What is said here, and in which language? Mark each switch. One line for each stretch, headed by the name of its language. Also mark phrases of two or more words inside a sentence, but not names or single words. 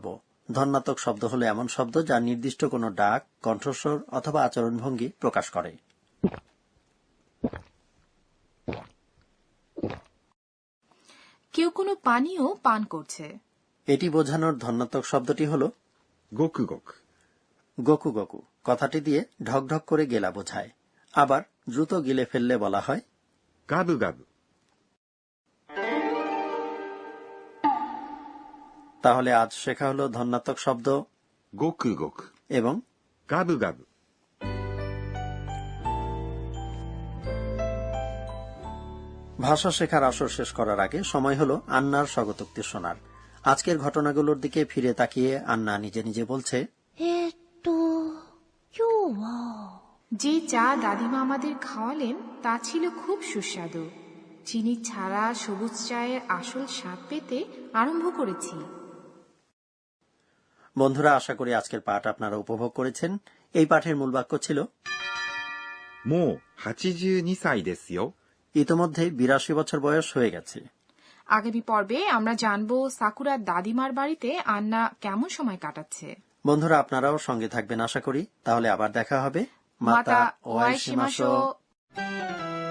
Bangla: ধন্যাত্মক শব্দ হলো এমন শব্দ যা নির্দিষ্ট কোনো ডাক, কণ্ঠস্বর অথবা আচরণভঙ্গি প্রকাশ করে। কেউ কোনো পানীয় পান করছে। এটি বোঝানোর ধন্যাত্মক শব্দটি হল ごくごく、 গোকু গোকু। কথাটি দিয়ে ঢকঢক করে গেলা বোঝায়। আবার দ্রুত গিলে ফেললে বলা হয় ガブガブ、 তাহলে আজ শেখা হলো ধন্যাত্মক শব্দ ごくごく、 এবং ガブガブ。 ভাষা শেখার আসর শেষ করার আগে সময় হলো আন্নার স্বগতোক্তি শোনার। আজকের ঘটনাগুলোর দিকে ফিরে তাকিয়ে আন্না নিজে নিজে বলছে, 今日は যে চা দাদিমা আমাদের খাওয়ালেন তা ছিল খুব সুস্বাদু। চিনি ছাড়া সবুজ চায়ের আসল স্বাদ পেতে আরম্ভ করেছি। বন্ধুরা, আশা করি আজকের পাঠ আপনারা উপভোগ করেছেন। এই পাঠের মূল বাক্য ছিল
Japanese: もう82歳ですよ。
Bangla: ইতোমধ্যে 82 বছর বয়স হয়ে গেছে। আগামী পর্বে আমরা জানবো সাকুরার দাদিমার বাড়িতে আন্না কেমন সময় কাটাচ্ছে। বন্ধুরা, আপনারাও সঙ্গে থাকবেন আশা করি। তাহলে আবার দেখা হবে।
Japanese: また会いましょう.